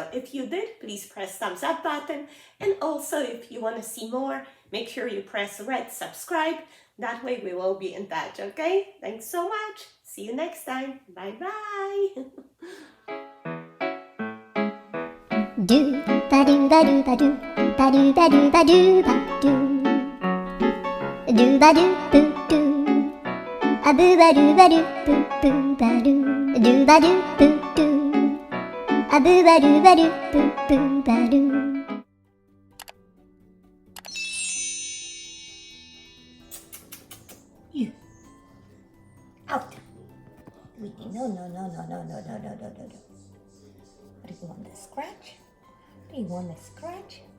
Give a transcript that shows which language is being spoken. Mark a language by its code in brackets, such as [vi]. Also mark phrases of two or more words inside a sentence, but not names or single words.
[en] If you did, please press thumbs up button. And also, if you want to see more, make sure you press red subscribe. That way we will be in touch, okay? Thanks so much. See you next time. Bye-bye. Do ba do ba do ba do ba do ba do ba do ba do ba do boo do a boo ba do boo boo ba do ba do boo do a boo ba do boo boo ba do. You out. No, no, no, no, no, no, no, no, no, no. What do you want to scratch? Do you want to scratch?